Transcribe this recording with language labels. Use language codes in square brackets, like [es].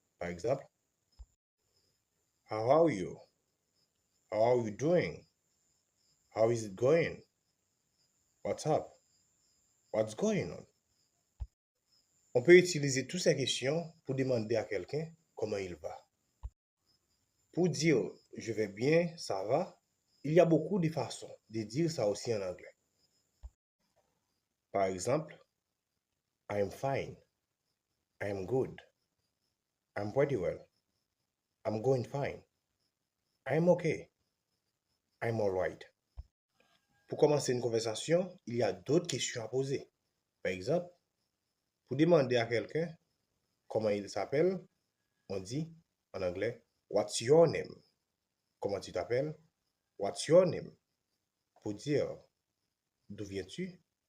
[fr] Par exemple, [en] How are you? How are you doing? How is it going? What's up? What's going on? [fr] On peut utiliser toutes ces questions pour demander à quelqu'un comment il va. Pour dire je vais bien, ça va, il y a beaucoup de façons de dire ça aussi en anglais. Par exemple, [en] I'm fine, I'm good, I'm pretty well, I'm going fine, I'm okay, I'm alright. [fr] Pour commencer une conversation, il y a d'autres questions à poser. Par exemple, pour demander à quelqu'un comment il s'appelle, on dit en anglais, [en] What's your name? [fr] Comment tu t'appelles? [en] What's your name? [fr] Pour dire d'où viens-tu?